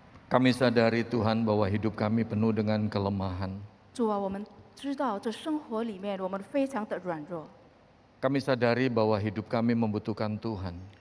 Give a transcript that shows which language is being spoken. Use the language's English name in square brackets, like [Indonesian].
[Indonesian] Kami sadari Tuhan bahwa hidup kami penuh dengan kelemahan. [Chinese] 主啊，我们知道这生活里面我们非常的软弱， [Indonesian] Kami sadari bahwa hidup kami membutuhkan Tuhan.